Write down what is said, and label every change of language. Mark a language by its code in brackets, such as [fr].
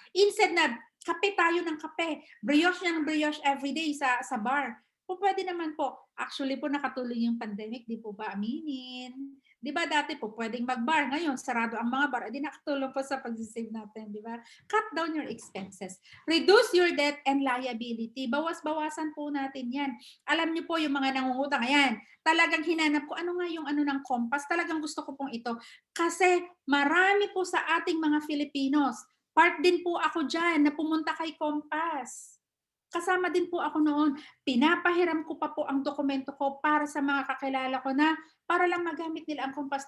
[tl] Instead na kape tayo ng kape, brioche ng brioche everyday sa bar. Po pwede naman po. Actually po nakatulong yung pandemic, di po ba aminin? Di ba dati po pwedeng mag-bar, ngayon sarado ang mga bar, di nakatulong po sa pag-save natin, di ba? [en] Cut down your expenses. Reduce your debt and liability. [tl] Bawas-bawasan po natin yan. Alam niyo po yung mga nangungutang, ayan, talagang hinanap ko, ano nga yung ano ng Compass, talagang gusto ko pong ito. Kasi marami po sa ating mga Filipinos, part din po ako dyan na pumunta kay Compass. Kasama din po ako noon. Pinapahiram ko pa po ang dokumento ko para sa mga kakilala ko na para lang magamit nila ang Compass.